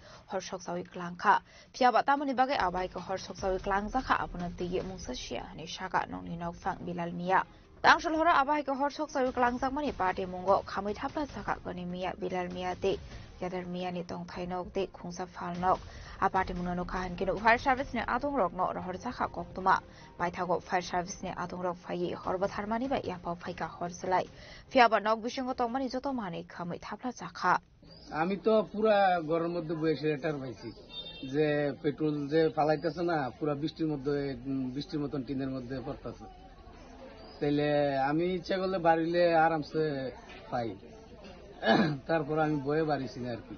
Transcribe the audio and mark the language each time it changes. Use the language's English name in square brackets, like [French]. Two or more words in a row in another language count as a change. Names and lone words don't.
[Kok Borok] horshok sawi klangka piaba tamani bage abahika horshok sawi klangzaka apuna di mungsa shia ni shaka nongni nok fang bilal mia Tangshal hora abahika horshok sawi klangzak mani party mungo khamai thapla saka goni mia bilal mia te yadar mia ni tong thainok te khungsa falnok aparte munano kahan kino [English] fire service [Kok Borok] ne adong rok no rohor sakha koktuma baithago [English] fire service [Kok Borok] ne adong rok phai horba tharmani ba yapo phaika horselai fiaba nok bisingo tongmani joto mani khamai thapla sakha [Bangla] আমি তো পুরা গরমের মধ্যে বসে এটার পাইছি যে পেট্রোল যে ফালাইতেছে না পুরা বৃষ্টির মতন টিনের মধ্যে পড়তেছে তাইলে আমি ইচ্ছা করলে বাড়িলে আরামসে পাই তারপর আমি বয়ে বাড়িছি না আর কি